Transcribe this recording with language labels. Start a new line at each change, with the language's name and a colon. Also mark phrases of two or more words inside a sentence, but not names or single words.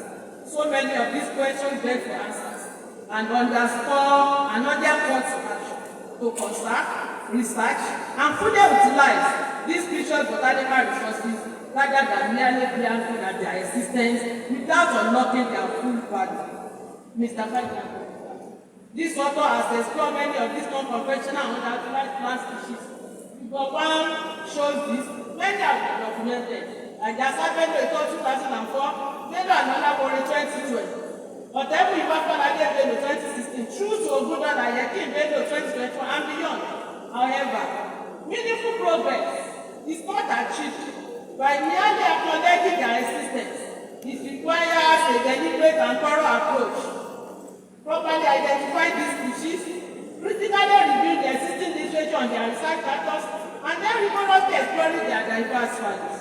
English: So many of these questions beg for answers and underscore another call to action to conserve, research, and fully utilize these precious botanical resources rather than merely glancing at their existence without unlocking their full value. Mr. President, this author has explored many of these non-conventional and underutilized plant species. Figure 1 shows this. Many have been documented. Ajasa Bello in 2004, Bello and Olabisi 2012. Otebu Ibafanade Bello 2016, True to Ogudo Ayeki Bello 2021 and beyond. However, meaningful progress is not achieved by merely acknowledging their existence. It requires a deliberate and thorough approach. Properly identify these species, critically review the existing literature on their research factors, and then rigorously exploring their diverse values.